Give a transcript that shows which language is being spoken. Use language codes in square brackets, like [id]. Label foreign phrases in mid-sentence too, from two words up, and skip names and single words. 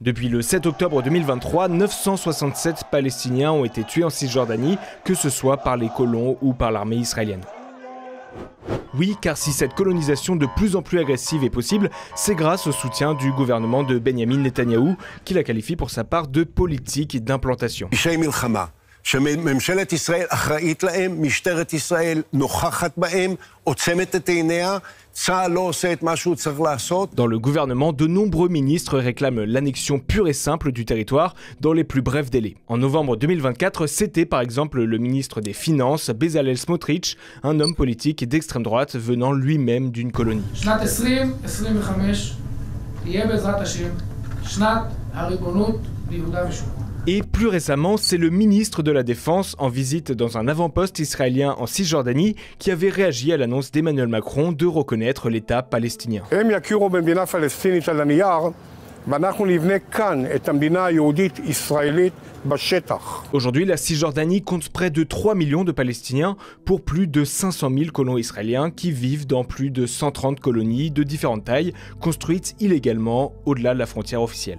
[fr] Depuis le 7 octobre 2023, 967 Palestiniens ont été tués en Cisjordanie, que ce soit par les colons ou par l'armée israélienne. Oui, car si cette colonisation de plus en plus agressive est possible, c'est grâce au soutien du gouvernement de Benjamin Netanyahou, qui la qualifie pour sa part de politique d'implantation. [he] שממשלת ישראל אחראית להם, משטרת ישראל נוכחת בהם, עוצמת את עיניה, צה"ל לא עושה את מה שהוא צריך לעשות. [fr] Dans le gouvernement, de nombreux ministres réclament l'annexion pure et simple du territoire dans les plus brefs délais. En novembre 2024, c'était par exemple le ministre des Finances, Bezalel Smotrich, un homme politique d'extrême droite venant lui-même d'une colonie. [he] שנת 2025 תהיה בעזרת השם שנת הריבונות ביהודה ושומרון. [fr] Et plus récemment, c'est le ministre de la Défense en visite dans un avant-poste israélien en Cisjordanie qui avait réagi à l'annonce d'Emmanuel Macron de reconnaître l'État palestinien. Aujourd'hui, la Cisjordanie compte près de 3 millions de Palestiniens pour plus de 500 000 colons israéliens qui vivent dans plus de 130 colonies de différentes tailles, construites illégalement au-delà de la frontière officielle.